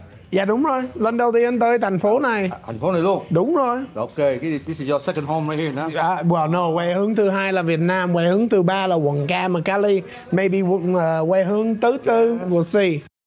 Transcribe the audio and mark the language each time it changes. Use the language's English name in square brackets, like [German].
[Vietnamese] Dạ đúng rồi, lần đầu tiên tới thành phố này. Thành phố này luôn? Đúng rồi. [English] Ok, this is your second home right here, no? Well, no, [Vietnamese] quê hương thứ hai là Việt Nam, quê hương thứ ba là quận Cam và Cali. [English] Maybe [Vietnamese] quê hương thứ tư, [English] we'll see.